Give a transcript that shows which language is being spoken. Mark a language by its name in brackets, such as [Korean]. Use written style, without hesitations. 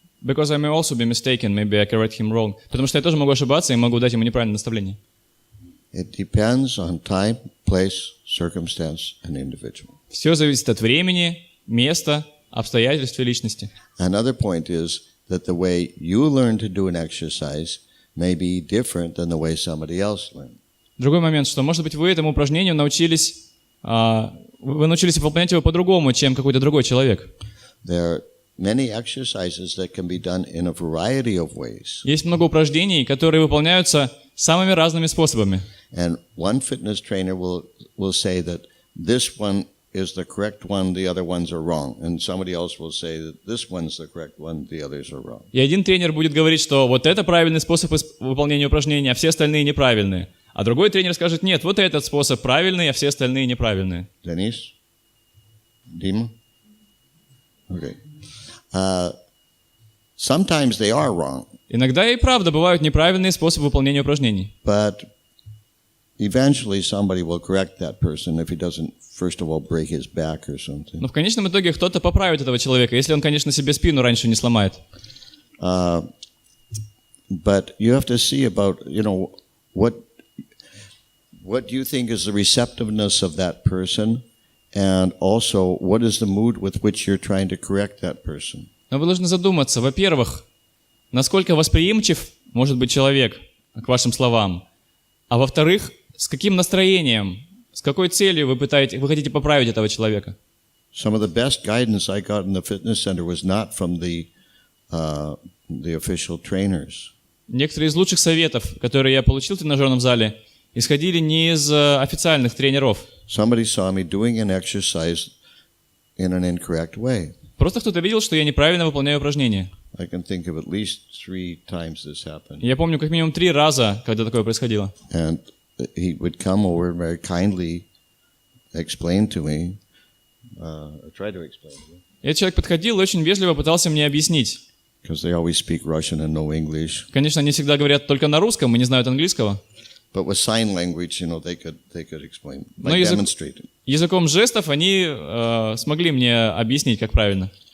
[English] Because I may also be mistaken, maybe I correct him wrong. [Russian] Потому что я тоже могу ошибаться и могу дать ему неправильное наставление. [English] It depends on time, place, circumstance, and individual. [Russian] Все зависит от времени, места, обстоятельств и личности. [English] Another point is that the way you learn to do an exercise may be different than the way somebody else learned. [Russian] Другой момент, что, может быть, вы этому упражнению научились выполнять его по-другому, чем какой-то другой человек. [English] There are many exercises that can be done in a variety of ways. [Russian] Есть много упражнений, которые выполняются самыми разными способами. [English] And one fitness trainer will say that this one is the correct one, the other ones are wrong. And somebody else will say that this one's the correct one, the others are wrong. [Russian] И один тренер будет говорить, что вот это правильный способ выполнения упражнения, а все остальные неправильные. А другой тренер скажет, нет, вот этот способ правильный, а все остальные неправильные. [English] Denise? Dima? Okay. Sometimes they are wrong. [Russian] Иногда и правда бывают неправильные способы выполнения упражнений. [English] But eventually somebody will correct that person if he doesn't, first of all, break his back or something. [Russian] Но в конечном итоге кто-то поправит этого человека, если он, конечно, себе спину раньше не сломает. [English] But you have to see about, what do you think is the receptiveness of that person, and also what is the mood with which you're trying to correct that person. [Russian] Но вы должны задуматься, во-первых, насколько восприимчив может быть человек к вашим словам, а во-вторых, с каким настроением, с какой целью вы хотите поправить этого человека. [English] Some of the best guidance I got in the fitness center was not from the official trainers. [Russian] Некоторые из лучших советов, которые я получил в тренажерном зале, исходили не из официальных тренеров. [English] Somebody saw me doing an exercise in an incorrect way. [Russian] Просто кто-то видел, что я неправильно выполняю упражнения. [English] I can think of at least 3 times this happened. [Russian] Я помню как минимум 3 раза, когда такое происходило. [English] And he would come over and very kindly explain to me, or try to explain to me. [Russian] И этот человек подходил и очень вежливо пытался мне объяснить. [English] Because they always speak Russian and no English. [Russian] Конечно, они всегда говорят только на русском и не знают английского. [English] But with sign language, they could explain, like demonstrate. [Russian] Языком жестов они смогли мне объяснить, как правильно.